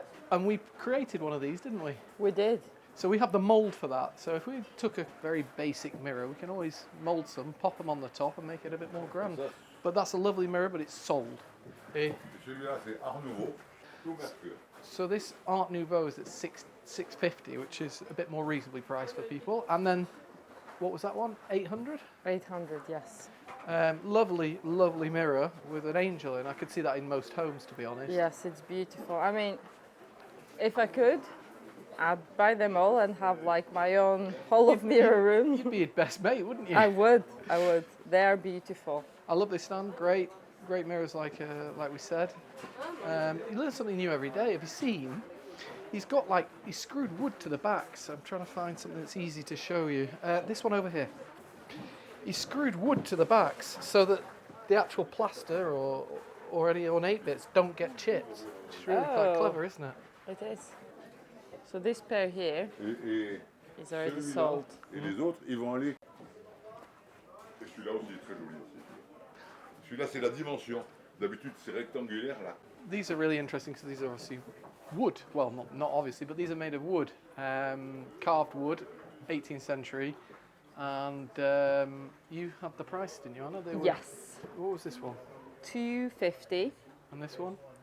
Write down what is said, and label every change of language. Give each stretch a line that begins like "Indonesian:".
English: And we created one of these, didn't we? We did. So we have the mould for that. So if we took a very basic mirror, we can always mould some, pop them on the top, and make it a bit more grand. But that's a lovely mirror, but it's sold.
French: Celui-là, c'est Art Nouveau, tout mercure.
English: So this Art Nouveau is at $650, which is a bit more reasonably priced for people. And then, what was that one? 800? 800, yes. Lovely, lovely mirror with an angel in. I could see that in most homes, to be honest. Yes, it's beautiful. I mean, if I could, I'd buy them all and have like my own hall of mirror room. You'd be your best mate, wouldn't you? I would. They are beautiful. I love this stand. Great mirrors, like we said. You learn something new every day. Have you seen? He's screwed wood to the back. So I'm trying to find something that's easy to show you. This one over here. He screwed wood to the backs so that the actual plaster or any ornate bits don't get chipped. It's really quite clever, isn't it? It is. So this pair here is already sold.
French: Et les autres, ils vont aller. Et celui-là aussi est très joli aussi. Celui-là, c'est la dimension. D'habitude, c'est rectangulaire là.
English: These are really interesting because these are obviously wood. Well, not obviously, but these are made of wood, carved wood, 18th century. And you had the price, didn't you, Anna? Yes. What was this one? $250. And this one?